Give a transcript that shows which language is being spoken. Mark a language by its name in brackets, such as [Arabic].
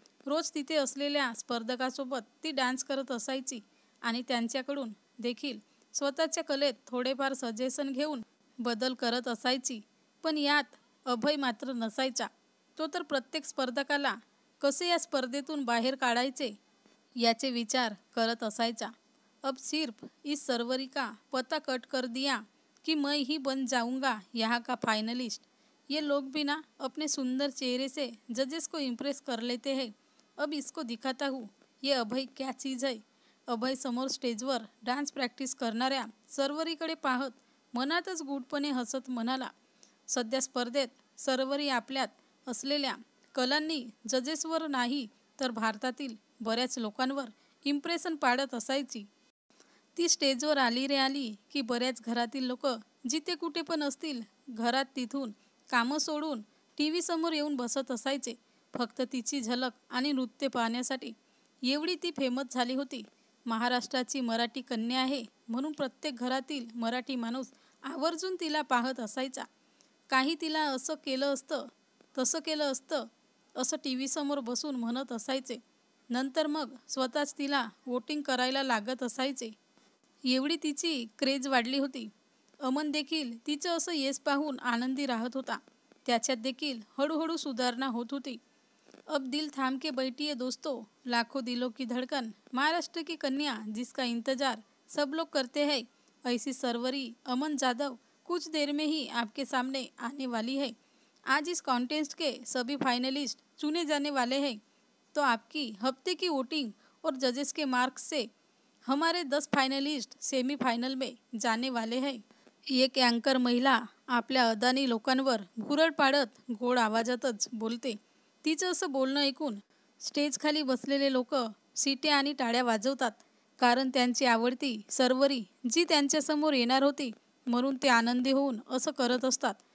[Marathi] रोज तिथे असलेल्या स्पर्धकासोबत ती डान्स करत असायची आणि त्यांच्याकडून देखील स्वतःच्या कलेत थोडेफार सजेशन घेऊन बदल करत असायची। पण यात अभय मात्र नसायचा। तो तर प्रत्येक स्पर्धकाला कसे या स्पर्धेतून बाहेर काढायचे याचे विचार करत असायचा। [Hindi] अब सिर्फ इस सर्वरी का पता कट कर दिया कि मैं ही बन जाऊंगा यहाँ का फाइनलिस्ट। ये लोग भी ना अपने सुंदर चेहरे से जजेस को इम्प्रेस कर लेते हैं। अब इसको दिखाता हूँ ये अभय क्या चीज़ है। [Marathi] अभय समोर स्टेजवर डान्स प्रॅक्टिस करणाऱ्या सर्वरीकडे पाहत मनातच गूढपणे हसत म्हणाला। सध्या स्पर्धेत सर्वरी आपल्यात असलेल्या कलांनी जजेसवर नाही तर भारतातील बऱ्याच लोकांवर इम्प्रेशन पाडत असायची। ती स्टेजवर आली रे आली की बऱ्याच घरातील लोक जिथे कुठे पण असतील, घरात तिथून कामं सोडून TV समोर येऊन बसत असायचे, फक्त तिची झलक आणि नृत्य पाहण्यासाठी। एवढी ती फेमस झाली होती महाराष्ट्राची मराठी कन्या आहे म्हणून प्रत्येक घरातील मराठी माणूस आवर्जून तिला पाहत असायचा. काही तिला असं केलं असतं, तसं केलं असतं असं टी व्ही समोर बसून म्हणत असायचे. नंतर मग स्वतःच तिला वोटिंग करायला लागत असायचे. एवढी तिची क्रेज वाढली होती. अमन देखील तिचं असं येस पाहून आनंदी राहत होता. त्याच्यात देखील हळूहळू सुधारणा होत होती. [Hindi] अब दिल थाम के बैठिए दोस्तों, लाखों दिलों की धड़कन, महाराष्ट्र की कन्या जिसका इंतजार सब लोग करते हैं, ऐसी सरवरी अमन जादव कुछ देर में ही आपके सामने आने वाली है. आज इस कॉन्टेस्ट के सभी फाइनलिस्ट चुने जाने वाले हैं. तो आपकी हफ्ते की वोटिंग और जजेस के मार्क्स से हमारे 10 फाइनलिस्ट सेमीफायनल में जाने वाले हैं. [Marathi] एक अँकर महिला आपल्या अदानी लोकांवर भुरळ पाडत गोड आवाजातच बोलते. तिचं असं बोलणं ऐकून स्टेजखाली बसलेले लोक शिट्या आणि टाळ्या वाजवतात. कारण त्यांची आवडती सरवरी जी त्यांच्यासमोर येणार होती म्हणून ते आनंदी होऊन असं करत असतात.